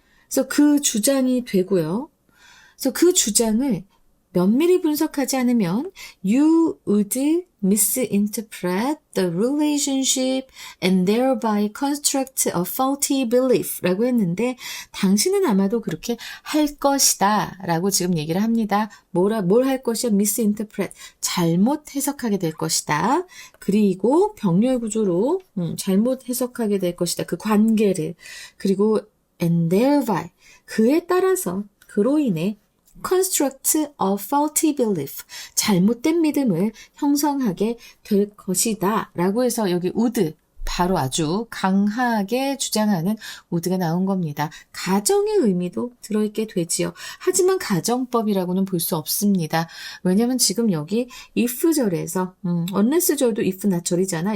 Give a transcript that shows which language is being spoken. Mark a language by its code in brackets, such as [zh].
[ko] 그래서 그 주장이 되고요. 그래서 그 주장을 면밀히 분석하지 않으면 [en] you would misinterpret the relationship and thereby construct a faulty belief [ko] 라고 했는데 당신은 아마도 그렇게 할 것이다 라고 지금 얘기를 합니다. 뭘 할 것이야? misinterpret. 잘못 해석하게 될 것이다. 그리고 병렬 구조로 잘못 해석하게 될 것이다. 그 관계를. 그리고 and thereby 그에 따라서 그로 인해 [en] construct a faulty belief. [ko] 잘못된 믿음을 형성하게 될 것이다. 라고 해서 여기 would 바로 아주 강하게 주장하는 would가 나온 겁니다. 가정의 의미도 들어있게 되지요. 하지만 가정법이라고는 볼 수 없습니다. 왜냐면 지금 여기 if절에서 unless절도 if not절이잖아.